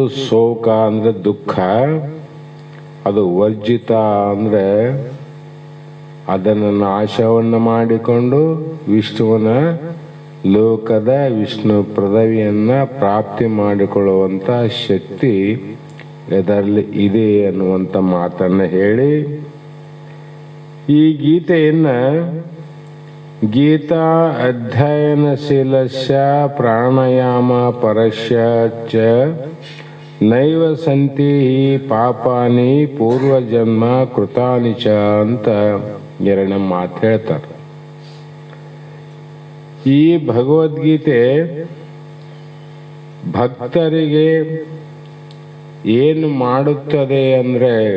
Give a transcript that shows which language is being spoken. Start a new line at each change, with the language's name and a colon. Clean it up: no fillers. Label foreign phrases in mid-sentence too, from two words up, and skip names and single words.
Kannada: ಶೋಕ ಅಂದ್ರೆ ದುಃಖ, ಅದು ವರ್ಜಿತ ಅಂದ್ರೆ ಅದನ್ನು ನಾಶವನ್ನು ಮಾಡಿಕೊಂಡು ವಿಷ್ಣುವನ ಲೋಕದ ವಿಷ್ಣು ಪದವಿಯನ್ನ ಪ್ರಾಪ್ತಿ ಮಾಡಿಕೊಳ್ಳುವಂತ ಶಕ್ತಿ ಇದರಲ್ಲಿ ಇದೆ ಅನ್ನುವಂಥ ಮಾತನ್ನ ಹೇಳಿ ಈ ಗೀತೆಯನ್ನ
Sanskrit: ಗೀತಾ ಅಧ್ಯಯನಶೀಲಸ್ಯ ಪ್ರಾಣಾಯಾಮ ಪರಸ್ಯ ಚ ನೈವ ಸಂತಿ ಪಾಪಾನಿ ಪೂರ್ವಜನ್ಮ ಕೃತಾನಿ ಚ
Kannada: ಅಂತ ಎರಡನೇ ಮಾತು ಹೇಳ್ತಾರೆ. ಈ ಭಗವದ್ಗೀತೆ ಭಕ್ತರಿಗೆ ಏನು ಮಾಡುತ್ತದೆ ಅಂದ್ರೆ,